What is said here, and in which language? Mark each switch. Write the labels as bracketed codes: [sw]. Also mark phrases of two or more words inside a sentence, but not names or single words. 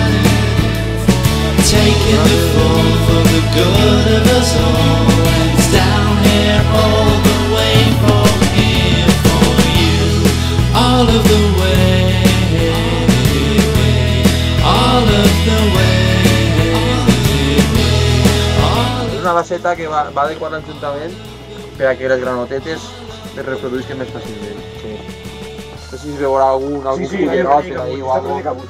[en] Taking the fall for the good of us all. And it's down here all the way from here for you. All of the way, all of the way, [ca] És una baseta que va adequada juntament per a que les granotetes es reproduïsquen més fàcilment. Sí. No sé si es veurà algun cullerot per ahí o algo.